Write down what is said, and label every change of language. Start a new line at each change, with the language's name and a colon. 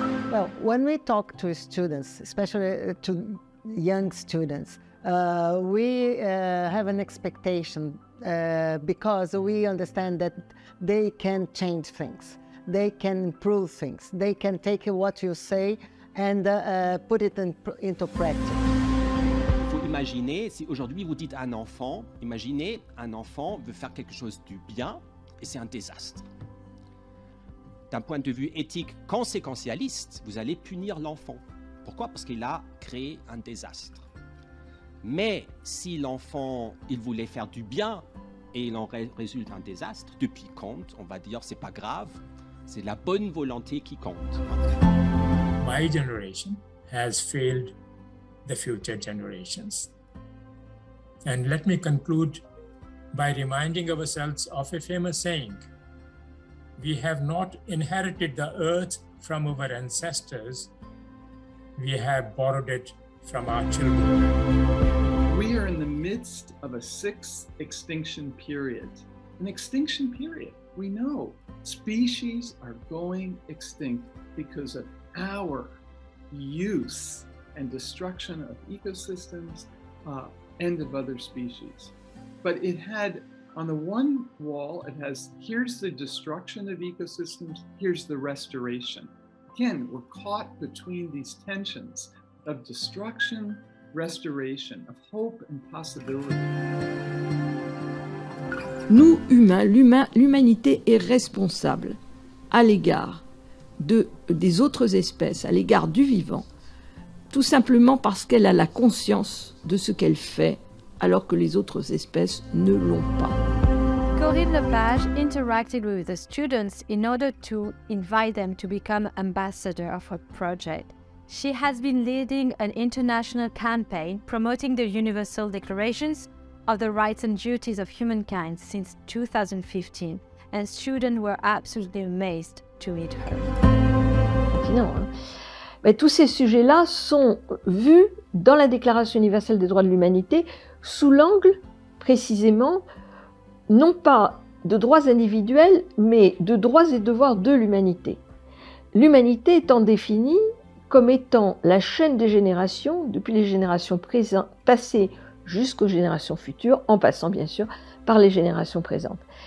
English: Well, when we talk to students, especially to young students, we have an expectation because we understand that they can change things, they can improve things, they can take what you say and put it into practice.
French: Il faut imaginer, si aujourd'hui vous dites à un enfant, imaginez un enfant veut faire quelque chose du bien et c'est un désastre. D'un point de vue éthique conséquentialiste, vous allez punir l'enfant. Pourquoi? Parce qu'il a créé un désastre. Mais si l'enfant, il voulait faire du bien et il en résulte un désastre, depuis quand, on va dire c'est pas grave, c'est la bonne volonté qui compte.
English: My generation has failed the future generations. And let me conclude by reminding ourselves of a famous saying. We have not inherited the earth from our ancestors, we have borrowed it from our children. We are in the midst of a sixth extinction period. An extinction period. We know species are going extinct because of our use and destruction of ecosystems and of other species. But it had, on the one wall, it has, here's the destruction of ecosystems, here's the restoration. Again, we're caught between these tensions of destruction, restoration, of hope and possibility.
French: Nous, humains, l'humanité est responsable à l'égard des autres espèces, à l'égard du vivant, tout simplement parce qu'elle a la conscience de ce qu'elle fait, alors que les autres espèces ne l'ont pas.
English: Corinne Lepage interacted with the students in order to invite them to become ambassador of her project. She has been leading an international campaign promoting the Universal Declarations of the Rights and Duties of Humankind since 2015, and students were absolutely amazed to meet her.
French: Mais tous ces sujets-là sont vus dans la Déclaration universelle des droits de l'humanité sous l'angle, précisément, non pas de droits individuels, mais de droits et devoirs de l'humanité. L'humanité étant définie comme étant la chaîne des générations, depuis les générations passées jusqu'aux générations futures, en passant bien sûr par les générations présentes.